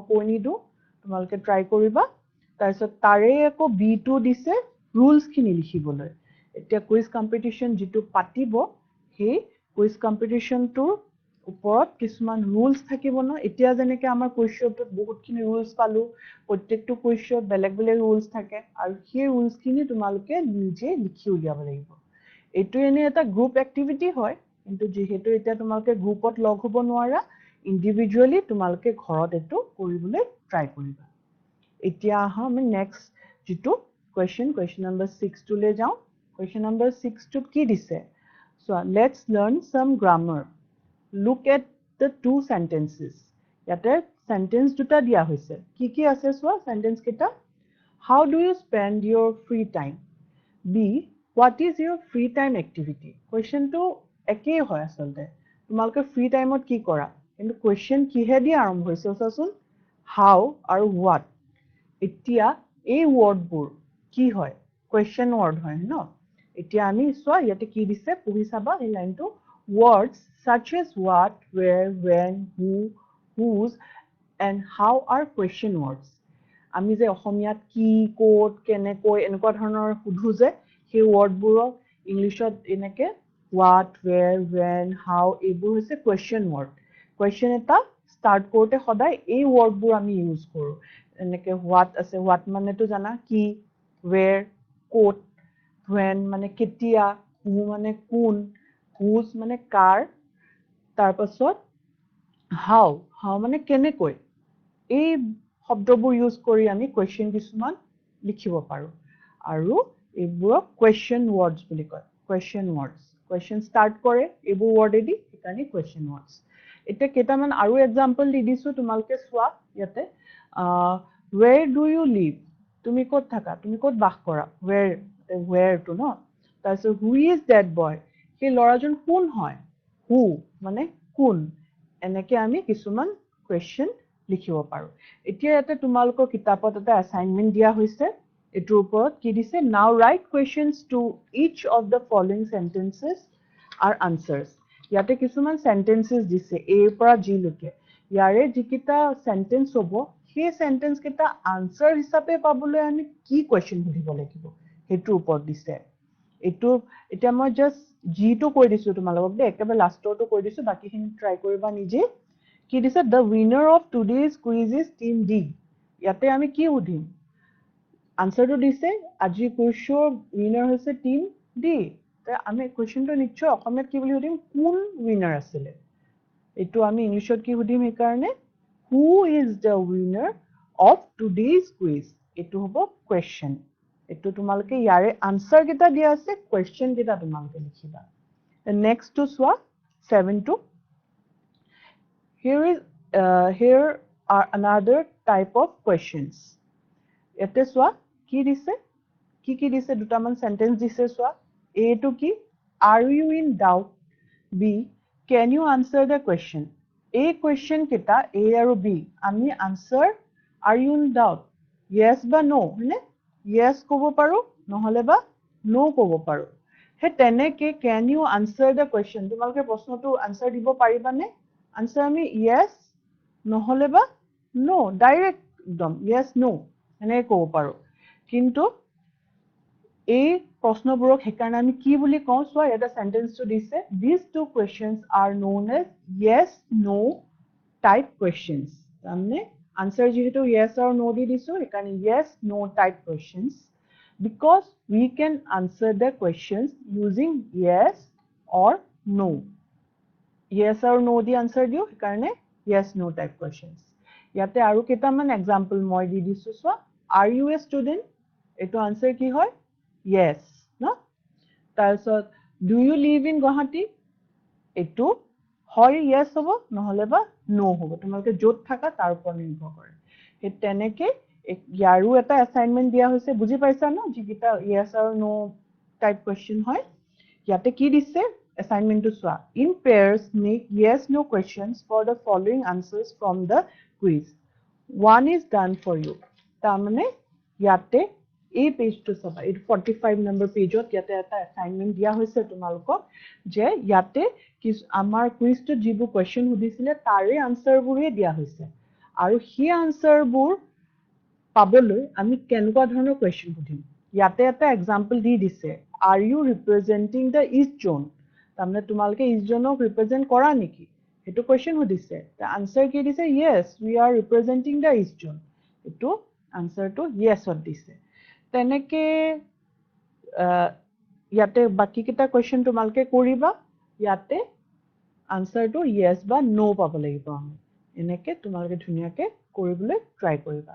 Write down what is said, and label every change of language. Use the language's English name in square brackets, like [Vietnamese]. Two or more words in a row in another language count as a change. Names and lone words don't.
[Assamese] কৈ নিদু তোমালোকে ট্ৰাই কৰিবা তাৰপিছত তাৰে একো B2 দিছে ৰুলছ খিনি লিখিবলৈ এতিয়া [English] quiz competition [Assamese] যেটো পাতিব হে [English] quiz competitionটোৰ [Assamese] ওপৰত কিছুমান ৰুলছ থাকিব ন এতিয়া যেনেকে আমাৰ কুইজটোত বহুতখিনি ৰুলছ পালো প্ৰত্যেকটো কুইজত বেলেগ বেলেগ ৰুলছ থাকে আৰু সেই ৰুলছখিনি তোমালোকে নিজে লিখি উলিয়াব লাগিব এটো এনে এটা [English] group activity [Assamese] হয় কিন্তু যেহেতু এতিয়া তোমালোকে গ্ৰুপত লগ হ'ব নোৱাৰা ইন্ডিভিজুৱেলি তোমালোকে ঘৰত এটো কৰিবলৈ ট্ৰাই কৰিবা এতিয়া আমি নেক্সট যেটো [English] question number 6 to le যাও question number 6 to [Assamese] কি দিছে [English] so let's learn some grammar look at the two sentences [Assamese] ইয়াতে sentence দুটা দিয়া হৈছে কি আছে সোৱা sentence কেটা [English] how do you spend your free time b what is your free [Assamese] time activity question to একেই হয় আসলতে তোমালোকে [English] free time [Assamese] ত কি কৰা কিন্তু question কিহে দি আৰম্ভ হৈছে চাচোন how আৰু what এতিয়া এই ওয়ার্ডবোৰ কি হয় [English] question word [Assamese] হয় ন এতিয়া আমি সোৱা ইয়াতে কি দিছে পঢ়ি চাবা এই লাইনটো [English] words such as what, where, when, who, whose and how are question words. [Assamese] আমি যে অসমীয়াত কি কোট কেনেকৈ এনেকুৱা ধৰণৰ সুধো যে সেই ৱৰ্ডবোৰক ইংলিছত এনেকে [English] what, where, when, how [Assamese] এইবোৰ হৈছে [English] question word. [Assamese] Question এটা start কৰোঁতে সদায় এই ৱৰ্ডবোৰ আমি ইউজ কৰোঁ. এনেকে what আছে, what মানেতো জানা কি, where ক'ত, when মানে কেতিয়া, who মানে কোন, whose মানে কাৰ, তাৰপাছত how মানে কেনেকৈ. এই শব্দবোৰ ইউজ কৰি আমি question কিছুমান লিখিব পাৰোঁ. আৰু এইবোৰক [English] question words [Assamese] বুলি কয়. [English] Question words. [Assamese] Question start কৰে এইবোৰ ৱৰ্ডেদি, সেইকাৰণে [English] question words. [Assamese] এতিয়া কেইটামান আৰু এক্সাম্পল দি দিছোঁ, তোমালোকে চোৱা ইয়াতে. [English] Where do you live? [Assamese] তুমি ক'ত থাকা, তুমি ক'ত বাস কৰা, where টো ন. [English] তাৰপিছত who is that boy? [Assamese] সেই ল'ৰাজন কোন হয়, who মানে কোন. এনেকে আমি কিছুমান question লিখিব পাৰোঁ. এতিয়া ইয়াতে তোমালোকৰ কিতাপত এটা assignment দিয়া হৈছে. এটোৰ ওপৰত কি দিছে, [English] now write questions to each of the following sentences are answers. [Assamese] ইয়াতে কিছুমান sentences দিছে A পৰা G লৈকে. ইয়াৰে যিকেইটা sentence হ'ব সেই sentence কেইটা answer হিচাপে পাবলৈ আমি কি question সুধিব লাগিব সেইটোৰ ওপৰত দিছে. এইটো এতিয়া মই just G টো কৈ দিছোঁ তোমালোকক দেই, একেবাৰে লাষ্টৰটো কৈ দিছোঁ, বাকীখিনি ট্ৰাই কৰিবা নিজে. কি দিছে, [English] the winner of today's quiz is team D. [Assamese] ইয়াতে আমি কি সুধিম, আনসাৰটো দিছে আজিৰ কুইজৰ উইনাৰ হৈছে [English] team D. [Assamese] আমি কুৱেশ্যনটো নিশ্চয় অসমীয়াত কি বুলি সুধিম, কোন উইনাৰ আছিলে. এইটো আমি ইংলিছত কি সুধিম, [English] সেইকাৰণে who is the winner of today's quiz. [Assamese] এইটো হ'ব কুৱেশ্যন. এইটো তোমালোকে ইয়াৰে আনসাৰ কেইটা দিয়া আছে, কুৱেশ্যন কেইটা তোমালোকে লিখিবা. নেক্সটটো চোৱা 7টো. [English] Here are another type of questions. [Assamese] ইয়াতে চোৱা কি দিছে, কি দিছে, দুটামান সেন্টেন্স দিছে চোৱা. A টো কি, [English] are you in doubt? B, can you answer the question? [Assamese] এই question কেইটা A আৰু B আমি answer [English] are you in doubt yes [Assamese] বা no হয়নে, yes ক'ব পাৰো নহলে বা no ক'ব পাৰো. হে তেনেকে [English] can you answer the question, [Assamese] তোমালোকে প্ৰশ্নটো answer দিব পাৰিবানে? answer আমি yes নহলে বা no, ডাইৰেক্ট একদম [English] yes no [Assamese] এনেকৈ ক'ব পাৰো. কিন্তু এই প্ৰশ্নবোৰক সেইকাৰণে আমি কি বুলি কওঁ চোৱা, এটা সেন্টেন্সটো দিছে, [English] these two questions are known as yes no type questions. [Assamese] তাৰমানে answer যেহেতু [English] yes or no [Assamese] দি দিছো, সেইকাৰণে [English] yes no type questions, because we can answer the questions using yes or no. yes or no [Assamese] দি answer দিও, সেইকাৰণে [English] yes no type questions. [Assamese] ইয়াতে আৰু কেইটামান এক্সাম্পল মই দি দিছো চোৱা. [English] are you a student? [Assamese] এইটো answer কি হয়, yes ন. [English] তাৰপিছত do you live in Guwahati? [Assamese] এইটো হয় yes হ'ব নহলে বা no হ'ব, তোমালোকে য'ত থাকা তাৰ ওপৰত নিৰ্ভৰ কৰে. সেই তেনেকে ইয়াৰো এটা এছাইনমেণ্ট দিয়া হৈছে, বুজি পাইছা ন, যিকেইটা yes আৰু [English] no type question [Assamese] হয়. ইয়াতে কি দিছে এছাইনমেণ্টটো চোৱা. [English] in pairs make yes no questions for the following answers from the quiz. one is done for you. [Assamese] তাৰমানে ইয়াতে এই পেজটো চাবা, এই 45 নম্বৰ পেজত ইয়াতে এটা এছাইনমেণ্ট দিয়া হৈছে তোমালোকক, যে ইয়াতে আমাৰ কুইজটো যিবোৰ কুৱেশ্যন সুধিছিলে তাৰে আনসাৰবোৰে দিয়া হৈছে, আৰু সেই আনসাৰবোৰ পাবলৈ আমি কেনেকুৱা ধৰণৰ কুৱেশ্যন সুধিম. ইয়াতে এটা এক্সাম্পল দি দিছে, [English] are you representing the east zone? [Assamese] তাৰমানে তোমালোকে [English] east zoneক [Assamese] ৰিপ্ৰেজেণ্ট কৰা নেকি, সেইটো কুৱেশ্যন সুধিছে. আনসাৰ কি দিছে, [English] yes we are representing the east zone. [Assamese] এইটো আনসাৰটো yesত দিছে. তেনেকে ইয়াতে বাকি কেইটা কুৱেশ্যন তোমালোকে কৰিবা, ইয়াতে আনসাৰটো yes বা no পাব লাগিব. আমি এনেকে তোমালোকে ধুনীয়াকে কৰিবলৈ ট্ৰাই কৰিবা.